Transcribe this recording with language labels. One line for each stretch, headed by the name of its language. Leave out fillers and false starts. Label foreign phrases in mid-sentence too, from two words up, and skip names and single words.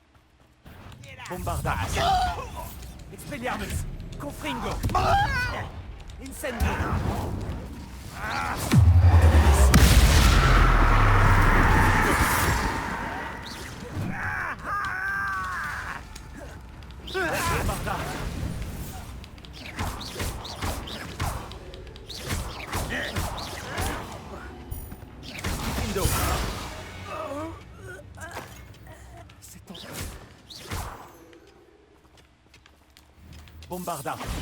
Latin: Bombarda. Expelliarmus. Confringo. Incendio. Bombarda. Indo.
French: C'est ton...
Latin: Bombarda.